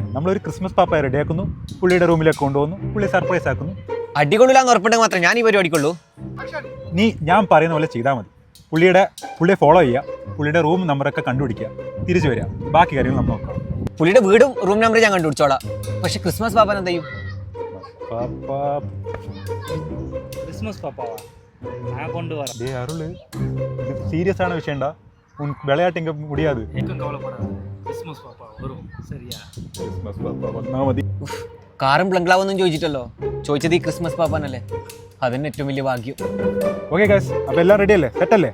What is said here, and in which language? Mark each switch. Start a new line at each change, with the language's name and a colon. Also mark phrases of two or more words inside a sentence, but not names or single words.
Malayalam: നമ്മളൊരു ക്രിസ്മസ് പാപ്പ റെഡിയാക്കുന്നു, പുള്ളിയുടെ റൂമിലേക്ക് കൊണ്ടുപോകുന്നു, പുള്ളി സർപ്രൈസ് ആക്കുന്നു. അടികൊള്ളില്ലാന്ന് ഉറപ്പിട്ടെങ്കിൽ മാത്രമേ ഞാൻ ഈ പരിപാടിക്കുള്ളൂ. നീ ഞാൻ പറയുന്ന പോലെ ചെയ്താൽ മതി. പുള്ളിയെ ഫോളോ ചെയ്യുക, പുള്ളിയുടെ റൂം നമ്പറൊക്കെ കണ്ടുപിടിക്കുക, തിരിച്ചു വരിക. ബാക്കി കാര്യങ്ങൾ നമ്മൾ നോക്കാം. പുള്ളിയുടെ വീടും റൂം നമ്പറും ഞാൻ കണ്ടുപിടിച്ചോളാം. പക്ഷെ ക്രിസ്മസ് പാപ്പൻ എന്ത് ചെയ്യും?
Tamil: கிறிஸ்மஸ் பாப்பாவா நான் கொண்டு வரேன். அருள், இது சீரியஸான விஷயம்டா. உன் விளையாட்டுங்க முடியாது. ஏக்கம் கவலைப்படாத, கிறிஸ்மஸ் பாப்பா வரும் சரியா?
Malayalam: ക്രിസ്മസ് പാപ്പ വന്നാൽ മതി. കാറും ബംഗ്ലാവൊന്നും ചോദിച്ചിട്ടല്ലോ. ചോദിച്ചത് ഈ ക്രിസ്മസ് പാപ്പാനല്ലേ. അതന്നെ ഏറ്റവും വലിയ ഭാഗ്യം. ഓക്കെ ഗൈസ്, അപ്പോൾ എല്ലാം റെഡി അല്ലേ? സെറ്റല്ലേ?